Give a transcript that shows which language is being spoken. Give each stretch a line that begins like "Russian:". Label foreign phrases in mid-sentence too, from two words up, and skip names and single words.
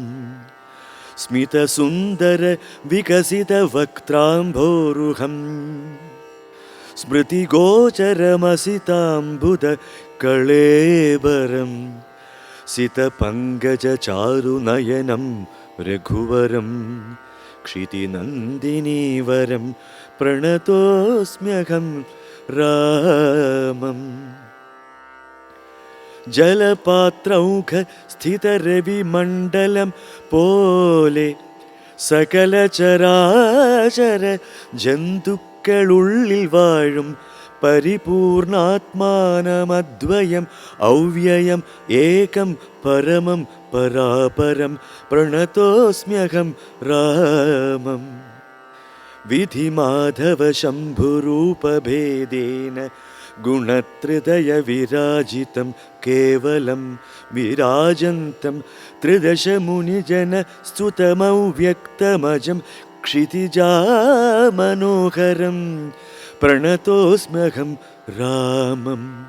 Sanskrit: स्मितसुन्दर विकसितवक्त्राम्भोरुहं स्मृतिगोचरमसिताम्बुद कळेबरं सितपङ्कजचारुनयनं रघुवरं क्षितिनन्दिनीवरं प्रणतोऽस्म्यहं रामम्. जलपात्रौघ स्थितरविमण्डलं पोले सकलचराचर जन्तुक्കളുള്ളിൽ വാഴും പരിപൂർണാത്മാനമദ്വയം ഔവ്യയം ഏകം പരമം പരാപരം പ്രണതോസ്മ്യഹം രാമം. വിധിമാധവ ശംഭുരൂപഭേദേന ഗുണത്രിതയ വിരാജിതം കേവലം വിരാജന്തം ത്രിദശ മുനിജന സ്തുതമൗവ്യക്തമജം ക്ഷിതിജാമനോഹരം പ്രണതോസ്മ്യഹം രാമം.